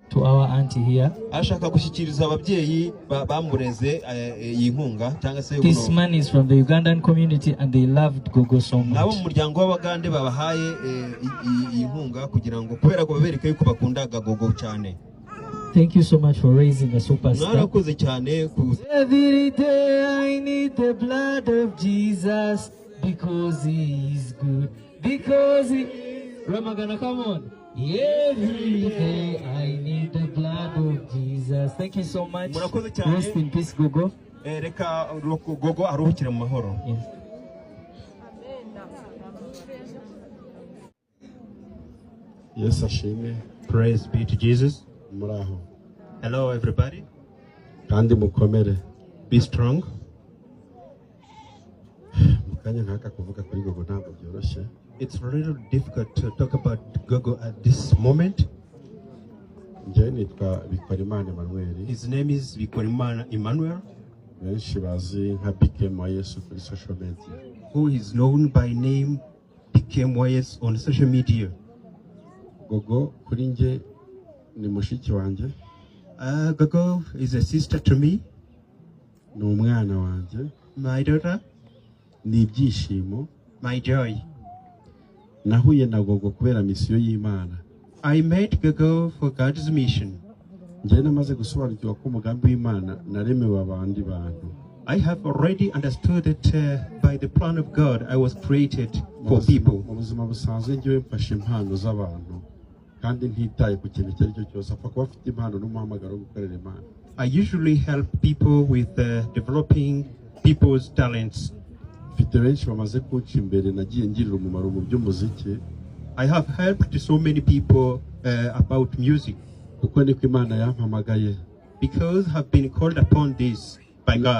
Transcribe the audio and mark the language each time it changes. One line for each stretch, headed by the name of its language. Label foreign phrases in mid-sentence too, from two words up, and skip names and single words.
English: to our auntie here.
Kinyarwanda: Ashaka gushyikiriza ababyeyi bamureze iyi nkunga cyangwa se
English: This man is from the Ugandan community and they loved Gogo so much.
Kinyarwanda: Nabo mu muryango w'Abagande babahaye iyi nkunga kugira ngo kubera ko babereke yuko bakundaga Gogo cyane.
English: Thank you so much for raising a superstar.
Kinyarwanda: Narakoze cyane.
English: Every day I need the blood of Jesus because he is good. Because he Ramagana, come on. Every day I need the blood of Jesus. Thank you so much. Rest in peace, Gogo.
Kinyarwanda: Reka Gogo aruhukire mu mahoro. Yes, ashimwe.
English: Praise be to Jesus.
Kinyarwanda: Muraho.
English: Hello everybody.
Kinyarwanda: Kandi mukomere.
English: Be strong.
Kinyarwanda: Mukanya nkaka kuvuga kuri Gogo ntabwo byoroshye.
English: It's a little difficult to talk about Gogo at this moment. His name is Bikorimana Emmanuel. Social media. Who is known by name BKMYS on social media.
Kinyarwanda: Gogo kuri nge ni mushiki wanje.
English: Gogo is a sister to me.
Kinyarwanda: Ni umwana wanje.
English: My daughter.
Kinyarwanda: Ni ibyishimo.
English: My joy.
Kinyarwanda: Nahuye na Gogo kubera misiyo y'Imana.
English: I met Gogo for God's mission.
Kinyarwanda: Njye namaze gusobanukirwa ko umugambi w'Imana naremewe abandi bantu.
English: I have already understood that by the plan of God I was created for people.
Kinyarwanda: Mu buzima busanzwe njyewe mfashe impano z'abantu kandi ntitaye ku kintu icyo ari cyo cyose apfa kuba afite impano n'umuhamagaro wo gukorera Imana.
English: I usually help people with developing people's talents. I have helped so many people about music because have been called upon this by God.